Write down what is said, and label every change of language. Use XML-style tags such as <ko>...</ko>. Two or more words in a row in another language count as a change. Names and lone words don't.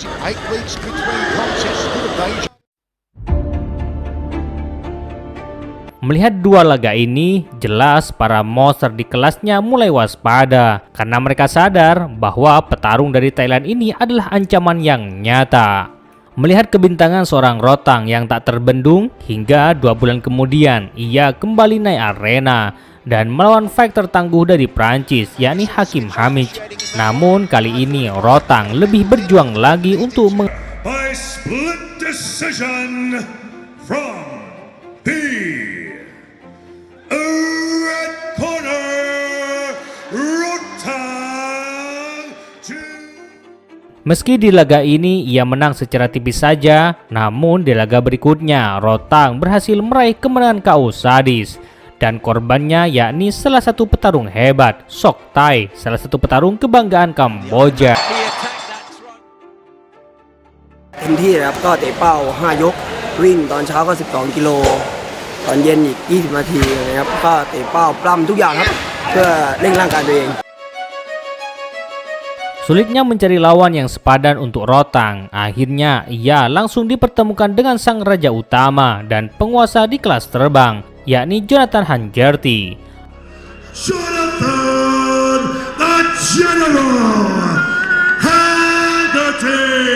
<id>Melihat dua laga ini, jelas para monster di kelasnya mulai waspada karena mereka sadar bahwa petarung dari Thailand ini adalah ancaman yang nyata. Melihat kebintangan seorang Rotang yang tak terbendung, hingga 2 bulan kemudian ia kembali naik arena dan melawan fighter tangguh dari Prancis, yakni Hakim Hamid. Namun kali ini Rotang lebih berjuang lagi untuk</id> <en>By split decision from the red corner, Rotang.</en> <id>Meski di laga ini ia menang secara tipis saja, namun di laga berikutnya Rotang berhasil meraih kemenangan KO sadis. Dan korbannya yakni salah satu petarung hebat, Sok Thai, salah satu petarung kebanggaan Kamboja.</id> <th>เต็มที่นะครับก็เตะเป้า5 ยกวิ่งตอนเช้าก็12 กิโลตอนเย็นอีก20 นาทีนะครับก็เตะเป้าปล้ำทุกอย่างครับเพื่อเร่งร่างกายตัวเอง</th> <id>Sulitnya mencari lawan yang sepadan untuk Rotang. Akhirnya ia langsung dipertemukan dengan sang raja utama dan penguasa di kelas terbang, yakni Jonathan Hangerty. Jonathan the General Hangerty.</id>